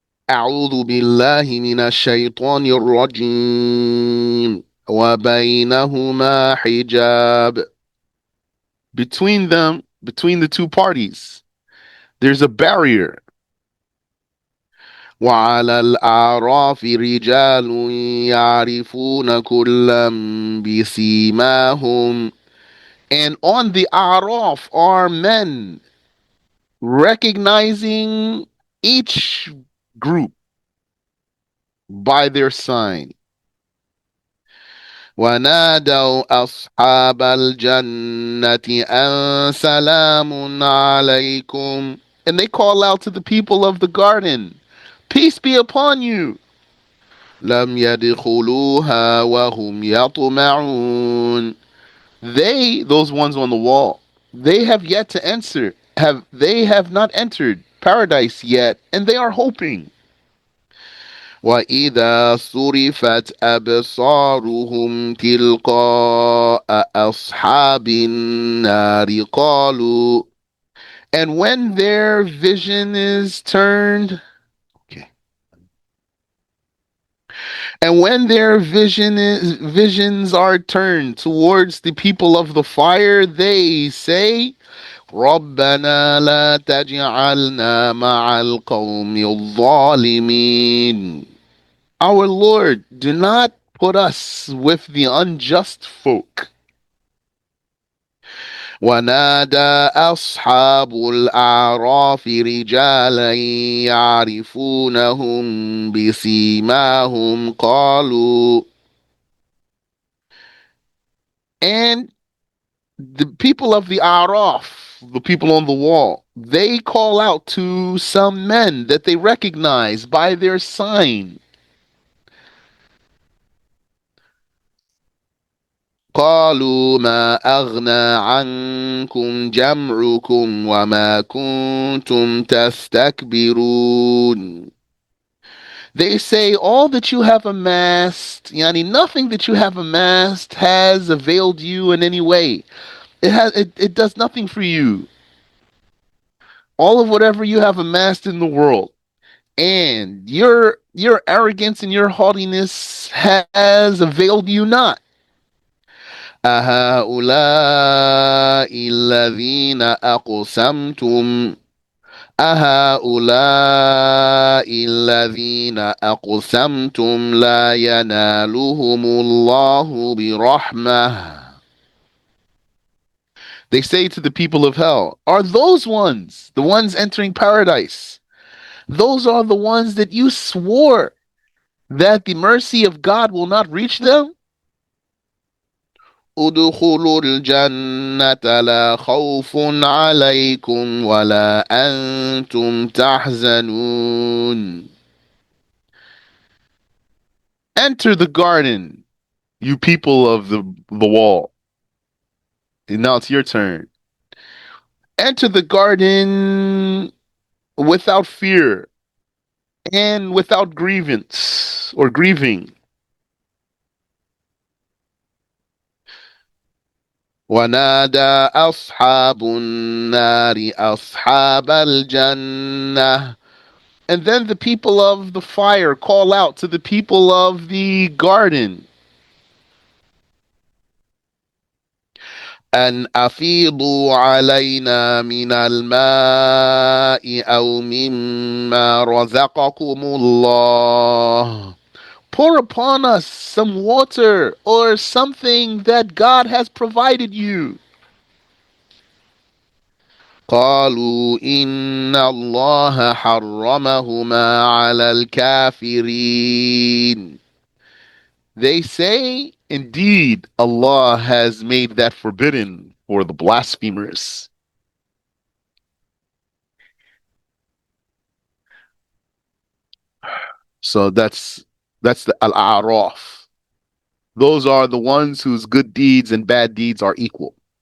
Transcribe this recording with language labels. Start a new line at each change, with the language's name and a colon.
Arabic: أعوذ بالله من الشيطان الرجيم وبينهما حجاب.
English: Between them, between the two parties, there's a barrier.
Arabic: وعلى الأعراف رجال يعرفون كلا بسيماهم.
English: And on the A'raf are men recognizing each group by their sign.
Arabic: ونادوا أصحاب الجنة أن سلام عليكم.
English: And they call out to the people of the garden, peace be upon you.
Arabic: لم يدخلوها وهم يطمعون.
English: Those ones on the wall, they have yet to enter. They have not entered paradise yet, and they are hoping.
Arabic: وَإِذَا صُرِفَتْ أَبْصَارُهُمْ تِلْقَاءَ أَصْحَابِ النَّارِ قَالُوا.
English: And when their vision is turned, okay. And when their visions are turned towards the people of the fire, they say,
Arabic: رَبَّنَا لَا تَجْعَلْنَا مَعَ الْقَوْمِ الظَّالِمِينَ.
English: Our Lord, do not put us with the unjust folk.
Arabic: ونادى أصحاب الأعراف رجالا يعرفونهم بسيماهم قالوا.
English: And the people of the Araf, the people on the wall, they call out to some men that they recognize by their sign.
Arabic: قالوا ما أغنى عنكم جمعكم وما كنتم تستكبرون.
English: They say all that you have amassed, yani nothing that you have amassed has availed you in any way. It does nothing for you. All of whatever you have amassed in the world, and your arrogance and your haughtiness has availed you not.
Arabic: أهؤلاء الذين أقسمتم أهؤلاء الذين أقسمتم لا ينالهم الله برحمة.
English: They say to the people of hell, are those ones, the ones entering paradise, those are the ones that you swore that the mercy of God will not reach them?
Arabic: ادخلوا الجنة لا خوف عليكم ولا أنتم تحزنون.
English: Enter the garden, you people of the wall. And now it's your turn. Enter the garden without fear and without grievance or grieving.
Arabic: ونادى أصحاب النار أصحاب الجنة.
English: And then the people of the fire call out to the people of the garden.
Arabic: أن أفيضوا علينا من الماء أو مما رزقكم الله.
English: Pour upon us some water or something that God has provided you.
Arabic: قالوا إن الله حرمهما على الكافرين.
English: They say, indeed, Allah has made that forbidden for the blasphemers. So that's the Al-A'raf. Those are the ones whose good deeds and bad deeds are equal.